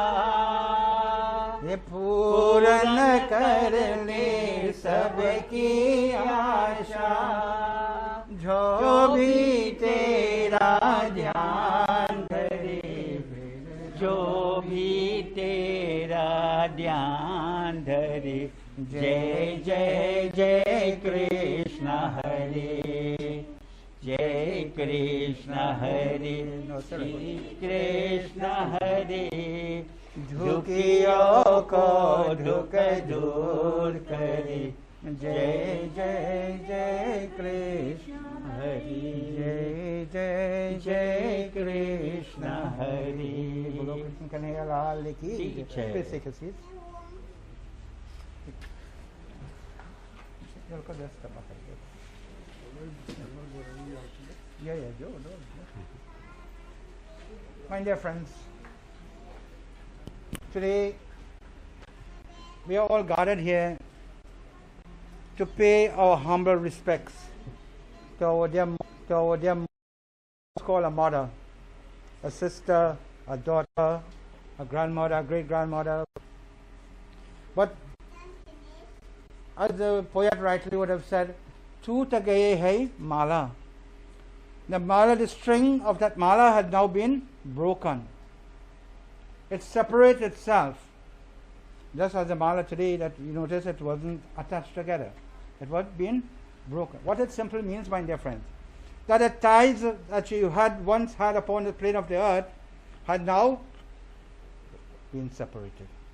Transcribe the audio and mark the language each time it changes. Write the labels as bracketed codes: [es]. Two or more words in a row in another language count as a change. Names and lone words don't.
[hi] ये पूर्ण कर ले सबकी आशा, जो भी तेरा ध्यान धरे, जो भी तेरा ध्यान धरे, जय जय जय कृष्ण हरे, जय कृष्ण हरे, श्री कृष्ण हरे, झुकियों को दुख दूर करे, जय जय जय कृष्ण हरे, जय जय जय कृष्ण हरे। बोलो कृष्ण कन्हैया लाल की जय। [en] My dear friends, today we are all gathered here to pay our humble respects to our dear called a mother, a sister, a daughter, a grandmother, a great-grandmother. But as the poet rightly would have said, [hi] "तू तगाये है माला." [en] The mala, the string of that mala had now been broken. It separates itself. Just as the mala today, that you notice it wasn't attached together. It was being broken. What it simply means, my dear friends, that the ties that you had once had upon the plane of the earth had now been separated.